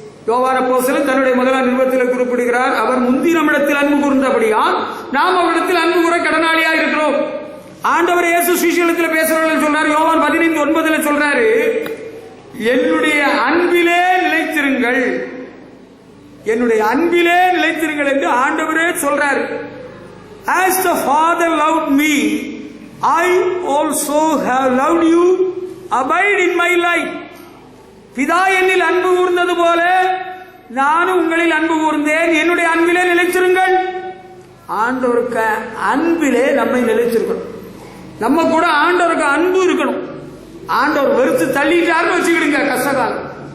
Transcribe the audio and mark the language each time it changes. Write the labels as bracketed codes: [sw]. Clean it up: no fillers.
[ta] யோவான் அப்போஸ்தலன் தன்னுடைய முதலாம் நிருபத்தில் குறிப்பிடுகிறார், அவர் முந்தி நம்மிடத்தில் அன்பு கூர்ந்தபடியால் நாம் அவரிடத்தில் அன்பு கூற கடனாளியா இருக்கிறோம். ஆண்டவர் இயேசு சீஷர்களிடத்தில் பேசுறவர்கள் சொல்றாரு. யோவான் 15:9 சொல்றாரு, என்னுடைய அன்பிலே நிலைத்திருங்கள், என்னுடைய அன்பிலே நிலைத்திருங்கள் என்று ஆண்டவரே சொல்றாரு. [en] As the Father loved me, I also have loved you. Abide in my life. [ta] பிதா என்னில் அன்பு கூர்ந்தது போல நானும் உங்களில் அன்பு கூர்ந்தேன், என்னுடைய அன்பிலே நிலைத்திருங்கள். ஆண்டவருக்கு அன்பிலே நம்மை நிலைத்திருக்கணும். நம்ம கூட ஆண்டவருக்கு அன்பு இருக்கணும். ஆண்டவர் வெறுத்து தள்ளிட்டாருன்னு வச்சுக்கிடுங்க கஷ்டகாலம்.